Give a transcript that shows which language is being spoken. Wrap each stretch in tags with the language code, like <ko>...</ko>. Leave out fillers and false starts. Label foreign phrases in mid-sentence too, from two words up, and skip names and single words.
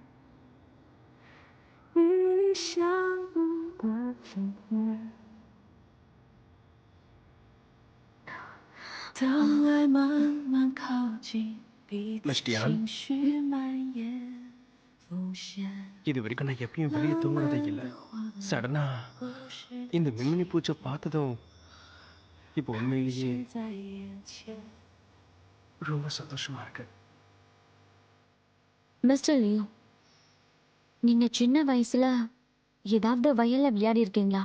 <zh>与你相遇的今夜，当爱慢慢靠近，彼此情绪蔓延浮现。</zh> <ta>இது வரைக்கும் நான் எப்பயும் வெளியே தூங்குறதே இல்லை. சடனா இந்த மின்மினி பூச்சை பார்த்ததும் இப்போ உண்மையிலேயே ரொம்ப சந்தோஷமா இருக்கு. மிஸ்டர் லியோ, நீங்க சின்ன வயசுல ஏதாவது வயல்ல விளையாடி இருக்கீங்களா?</ta>